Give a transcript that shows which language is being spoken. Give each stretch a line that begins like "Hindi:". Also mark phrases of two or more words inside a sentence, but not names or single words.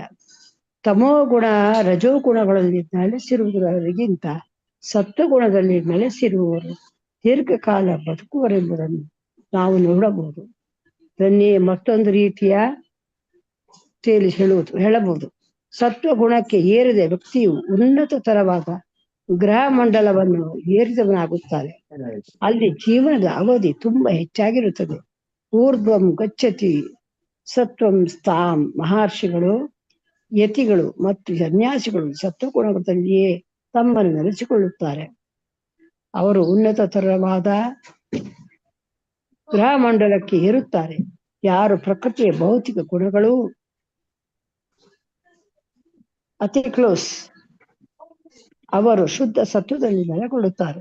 Kannada: ತಮೋಗುಣ ರಜೋಗುಣಗಳಲ್ಲಿ ನೆಲೆಸಿರುವುದರಿಗಿಂತ ಸತ್ವಗುಣದಲ್ಲಿ ನೆಲೆಸಿರುವವರು ದೀರ್ಘಕಾಲ ಬದುಕುವರೆಂಬುದನ್ನು ನಾವು ನೋಡಬಹುದು. ಇದನ್ನೇ ಮತ್ತೊಂದು ರೀತಿಯ ಹೇಳಬಹುದು. ಸತ್ವಗುಣಕ್ಕೆ ಏರಿದ ವ್ಯಕ್ತಿಯು ಉನ್ನತ ತರವಾದ ಗ್ರಹ ಮಂಡಲವನ್ನು ಏರಿದವನಾಗುತ್ತಾರೆ. ಅಲ್ಲಿ ಜೀವನದ ಅವಧಿ ತುಂಬಾ ಹೆಚ್ಚಾಗಿರುತ್ತದೆ.
Sanskrit: ಊರ್ಧ್ವಂ ಗಚ್ಚತಿ ಸತ್ವಂ ಸ್ಥಾಂ.
Kannada: ಮಹರ್ಷಿಗಳು, ಯತಿಗಳು ಮತ್ತು ಸನ್ಯಾಸಿಗಳು ಸತ್ವಗುಣದಲ್ಲಿಯೇ ತಮ್ಮನ್ನು ನೆಲೆಸಿಕೊಳ್ಳುತ್ತಾರೆ. ಅವರು ಉನ್ನತ ತರವಾದ ಗ್ರಹ ಮಂಡಲಕ್ಕೆ ಏರುತ್ತಾರೆ. ಯಾರು ಪ್ರಕೃತಿಯ ಭೌತಿಕ ಗುಣಗಳು ಅತಿ ಕ್ಲೋಸ್, ಅವರು ಶುದ್ಧ ಸತ್ವದಲ್ಲಿ ನೆಲೆಗೊಳ್ಳುತ್ತಾರೆ.